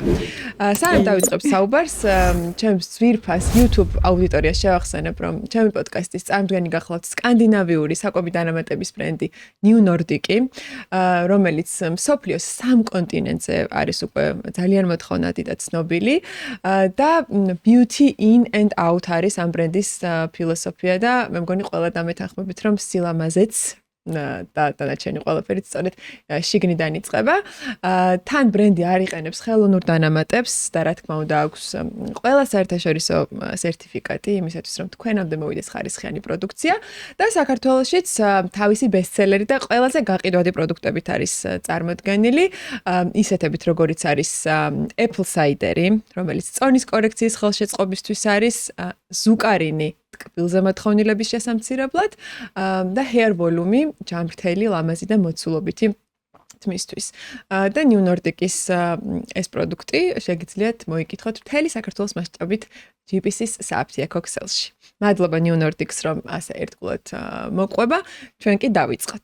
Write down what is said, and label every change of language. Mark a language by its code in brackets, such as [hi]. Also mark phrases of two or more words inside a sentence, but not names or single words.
[ka] სანამ დავიწყებ საუბარს, ჩემს ძვირფას YouTube აუდიტორიას შევახსენებ, რომ ჩემი პოდკასტის წარმდგენი გახლავთ სკანდინავიური საკვები დანამატების ბრენდი New Nordic, რომელიც მსოფლიოს 3 კონტინენტზე არის უკვე ძალიან მოთხოვნადი და ცნობილი და [en] beauty in and out [ka] არის ამ ბრენდის ფილოსოფია და მე მგონი ყველა დამეთანხმებით, რომ სილამაზეც და დანარჩენი ყველაფერიც სწორედ შიგნიდან იწყება. თან ბრენდი არ იყენებს ხელოვნურ დანამატებს და რა თქმა უნდა აქვს ყველა საერთაშორისო სერტიფიკატი იმისათვის, რომ თქვენამდე მოვიდეს ხარისხიანი პროდუქცია და საქართველოშიც თავისი ბესტსელერი და ყველაზე გაყიდვადი პროდუქტებით არის წარმოდგენილი. ისეთებით როგორიც არის [en] apple cider- [ka] ი, რომელიც წონის კორექციის ხელშეწყობისთვის არის, ზუკარინი ტკბილზე მოთხოვნილების შესამცირებლად და [en] hair volume [ka] ჯამრთელი, ლამაზი და მოცულობითი თმისთვის. და New Nordic-ის ეს პროდუქტი შეგიძლიათ მოიკითხოთ მთელი საქართველოს მასშტაბით GPS-ის სააფთიაქო ქსელში. მადლობა New Nordic-ს, რომ ასე ერთგულად მოყვება. ჩვენ კი დავიწყოთ.